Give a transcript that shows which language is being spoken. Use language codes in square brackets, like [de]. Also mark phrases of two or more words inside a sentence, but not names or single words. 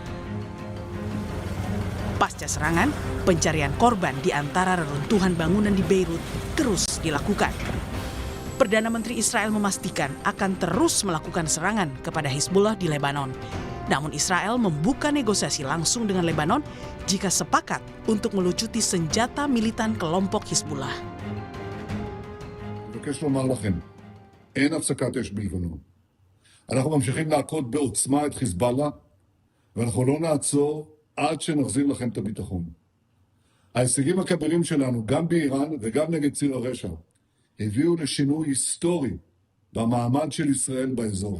[id] Pasca serangan, pencarian korban di antara reruntuhan bangunan di Beirut terus dilakukan. Perdana Menteri Israel memastikan akan terus melakukan serangan kepada Hizbullah di Lebanon. Namun Israel membuka negosiasi langsung dengan Lebanon jika sepakat untuk melucuti senjata militan kelompok Hizbullah. [he] מבקש לומר לכם, אין הפסקת אש בלבנון. אנחנו ממשיכים להכות בעוצמה את חיזבאללה, ואנחנו לא נעצור עד שנחזיר לכם את הביטחון. ההישגים הכבירים שלנו, גם באיראן וגם נגד ציר הרשע, הביאו לשינוי היסטורי במעמד של ישראל באזור.